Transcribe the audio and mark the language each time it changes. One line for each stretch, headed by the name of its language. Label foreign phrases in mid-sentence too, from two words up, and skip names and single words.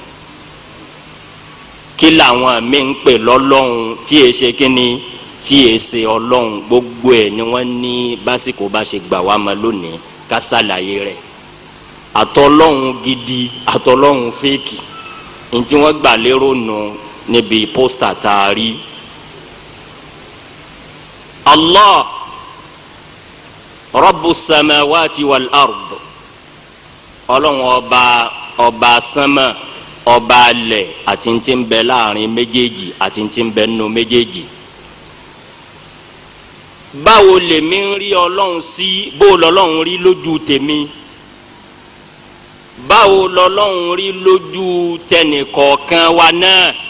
Yoruba: kí làwọn míì ń pè lọ́lọ́run tí è ṣe kíni tí è ṣe Ọlọ́run gbogbo ẹ̀ ni wọ́n ní básìkò bá ṣe gbà wá ma lónìí ká ṣàlàyé rẹ̀ àtọlọ́run gidi àtọlọ́run fẹ́ẹ̀kì ntí wọ́n gbà lérò nù níbi pósítà tá a rí.
Arabic: الله رب السماوات والأرض
Yoruba: ọlọ́run ọba sánmà ọba alẹ̀ àti ntí ń bẹ láàrin méjèèjì àti ntí ń bẹ nínú méjèèjì. báwo lèmi ń rí ọlọ́run sí bó lọ́lọ́run rí lójú tèmi báwo lọ́lọ́run rí lójú tẹnìkọ̀ọ̀kan wa náà